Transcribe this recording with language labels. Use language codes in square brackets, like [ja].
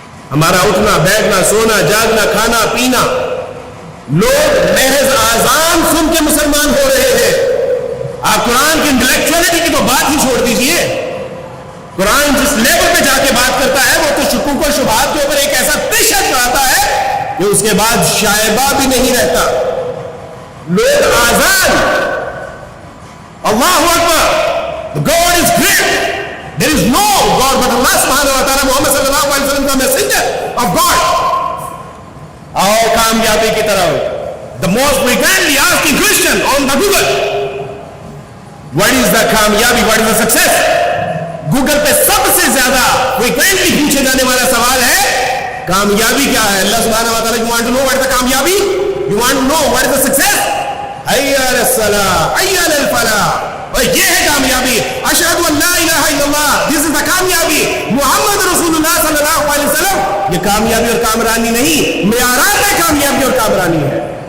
[ur] ہمارا اٹھنا بیٹھنا سونا جاگنا کھانا پینا, لوگ محض آذان سن کے مسلمان ہو رہے ہیں. آپ قرآن کی انٹلیکچولیٹی کی تو بات ہی چھوڑ دیجئے. قرآن جس لیول پہ جا کے بات کرتا ہے وہ تو شکوک و شبہات کے اوپر ایک ایسا تشدد چڑھاتا ہے کہ اس کے بعد شائبہ بھی نہیں رہتا. لوگ آزان, [ar] اللہ اکبر, [en] God is great, there is no God but Allah subhanahu wa ta'ala, محمد صلی اللہ علیہ وسلم کا messenger of God. [ur] آؤ کامیابی کی طرف. [en] The most frequently asking question on the Google, what is the کامیابی, what is the success. [ur] Google پہ سب سے زیادہ frequently پوچھے جانے والا سوال ہے کامیابی کیا ہے. [ar] اللہ سبحانہ و تعالیٰ, [en] you want to know what is the کامیابی, you want to know what is the success, [ar] حی علی الصلاۃ حی علی الفلاح, [ur] اور یہ ہے کامیابی. [ar] اشہد ان لا الہ الا اللہ, [en] this is the [ur] کامیابی. [ar] محمد رسول اللہ [ur] صلی اللہ علیہ وسلم, یہ کامیابی اور کامرانی نہیں, معیارات ہے کامیابی اور کامرانی ہے.